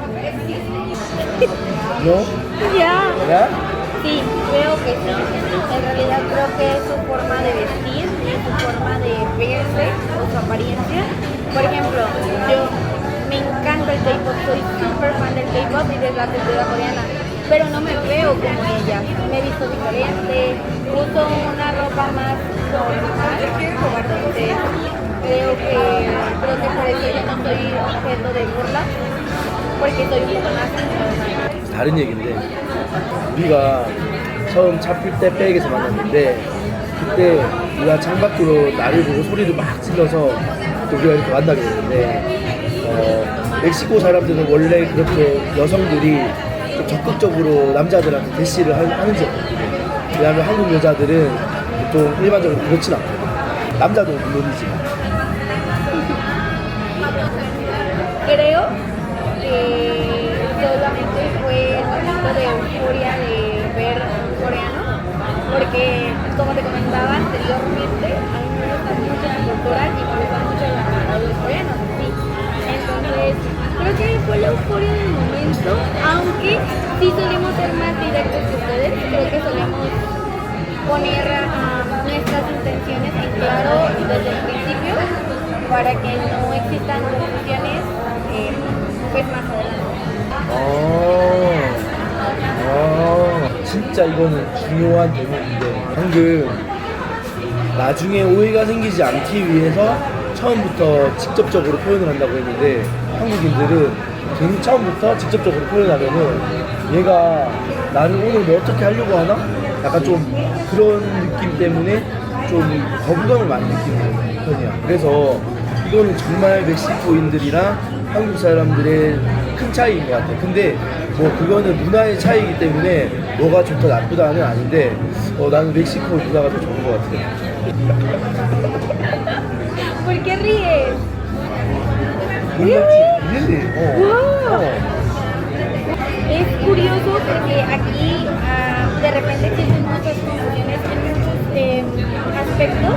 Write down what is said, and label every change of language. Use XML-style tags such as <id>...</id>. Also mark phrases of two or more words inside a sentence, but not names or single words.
<es>¿No? Ya. ¿Ya? Sí, creo que sí. En realidad creo que es su forma de vestir, es su forma de verse o su apariencia. Por ejemplo, yo me encanta el K-pop, soy súper fan del K-pop y de la cultura coreana, pero no me veo como ella. Me he visto diferente, uso una ropa más normal, entonces creo que por eso yo no soy objeto de burla, porque soy un poco más normal.</es> <ko>다른 얘기인데 우리가 처음 차필 때 백에서 만났는데 그때 우리가 창밖으로 나를 보고 소리를 막 질러서 또 우리가 이렇게 만나게 됐는데 멕시코 사람들은 원래 그렇게 여성들이 좀 적극적으로 남자들한테 대시를 하는지 없거든요. 왜냐하면 한국 여자들은 보통 일반적으로 그렇진 않거든요. 남자도 물론이지만.</ko> <es>Creo que solamente fue un momento de euforia de ver un coreano, porque como te comentaba anteriormente, a mí me gusta mucho su cultura y me gustan mucho los coreanos, sí. Entonces, creo que fue la euforia del momento, aunque sí solemos ser más directos que ustedes, creo que solemos poner nuestras intenciones en claro desde el principio para que no existan confusiones pues más adelante.</es> <ko>진짜 이거는 중요한 대목인데 방금 나중에 오해가 생기지 않기 위해서 처음부터 직접적으로 표현을 한다고 했는데 한국인들은 괜히 처음부터 직접적으로 표현하면은 얘가 나를 오늘 뭐 어떻게 하려고 하나? 약간 좀 그런 느낌 때문에 좀 거부감을 많이 느끼는 편이야. 그래서 이거는 정말 멕시코인들이랑 한국 사람들의 큰 차이인 것 같아. 근데 뭐 그거는 문화의 차이이기 때문에 뭐가 좋다 나쁘다는 아닌데 나는 멕시코 문화가 더 좋은 것 같아.</ko> <es>¿Por qué ríes?</es> <en>Really?</en> <es>Es curioso porque aquí de repente existen muchas confusiones en muchos aspectos.</es>